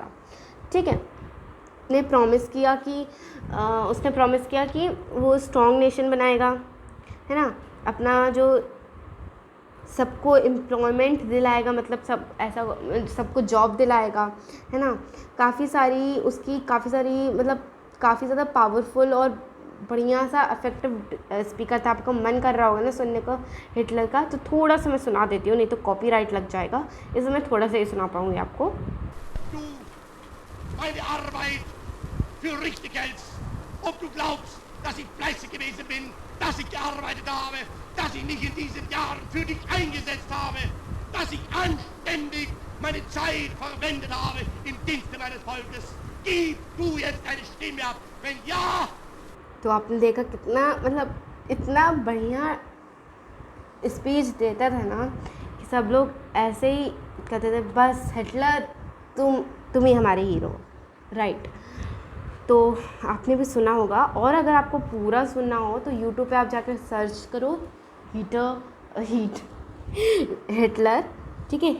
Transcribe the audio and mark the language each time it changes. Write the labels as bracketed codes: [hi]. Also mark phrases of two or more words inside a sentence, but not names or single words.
[hi] ठीक है, उसने प्रॉमिस किया कि वो स्ट्रॉन्ग नेशन बनाएगा, है ना, अपना जो सबको एम्प्लॉयमेंट दिलाएगा, मतलब सबको जॉब दिलाएगा, है ना। काफ़ी सारी मतलब काफ़ी ज़्यादा पावरफुल और बढ़िया सा इफेक्टिव स्पीकर था। आपका मन कर रहा होगा ना सुनने को हिटलर का, तो थोड़ा सा मैं सुना देती हूँ, नहीं तो कॉपीराइट लग जाएगा, इसलिए मैं थोड़ा सा ही सुना पाऊँगी आपको। [de] Meine Arbeit für richtig hältst, ob du glaubst, dass ich fleißig gewesen bin, dass ich gearbeitet habe, dass ich mich in diesen Jahren für dich eingesetzt habe. dass ich anständig meine Zeit verwendet habe im Dienste meines Volkes. Gib du jetzt deine Stimme ab. Wenn ja, [hi] तो आपने देखा कितना मतलब इतना बढ़िया स्पीच देता था ना कि सब लोग ऐसे ही कहते थे, बस हिटलर तुम ही हमारे हीरो, राइट। तो आपने भी सुना होगा, और अगर आपको पूरा सुनना हो तो यूट्यूब पे आप जाकर सर्च करो हिटलर, ठीक है।